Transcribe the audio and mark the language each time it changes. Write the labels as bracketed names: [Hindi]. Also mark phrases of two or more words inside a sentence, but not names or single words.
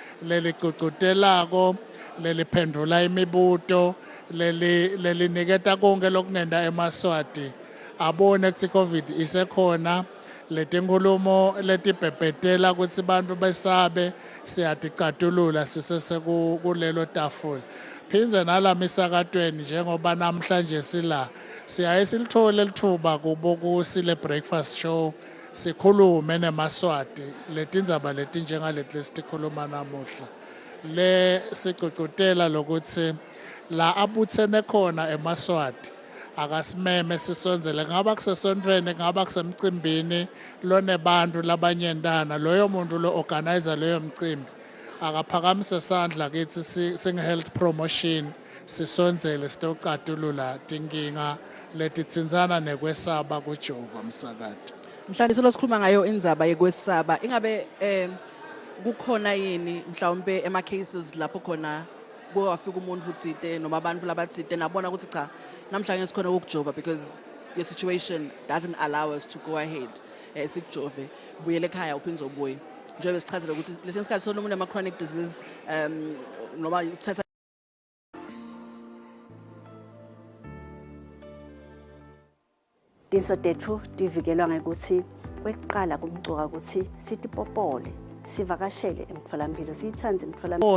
[Swati] lelicucutelako leliphendula imibuto leliniketa konke lokungenda emaswati abone ukuthi COVID isekhona letinkhulumo letibhebhetela ukuthi bantu besabe siyaticatulula sisese kulelo tafula phinze nala misakatweni njengoba namhlanje sila siyaye silithole lithuba kubo kusile breakfast show sikhulume nemaswati letindzaba letinjengaleti lesitikhuluma namuhla le sicucutela lokuthi la abuthene khona emaswati akasimeme sisonzele ngaba kusesontweni ngaba kusemcimbini lonebantu labanyendana loyo muntu lo organizer leyo mcimbi akaphakamise sandla kithi singe [English] health promotion [Swati] sisonzele sitocatulula tinkinga letitsinzana nekwesaba kujova msakati. Mhlawumbe silosikhuluma ngayo indzaba yekwesaba ingabe kukhona yini mhlawumbe ema cases lapho khona kwafika umuntu uthite noma abantu labathite nabona ukuthi cha namhlanje sikhona ukujova [English] because your situation doesn't allow us to go ahead [Swati] sikujove buyele ekhaya uphinze ubuye njengoba sichazile ukuthi lesensikhathi sona umuntu ama [English] chronic disease [Swati] noma uthatha Dinso tethu divikelwa ngekuthi kweqala kumcuka ukuthi sitipopole sivakashele emtholampilo siyithanze emtholampilo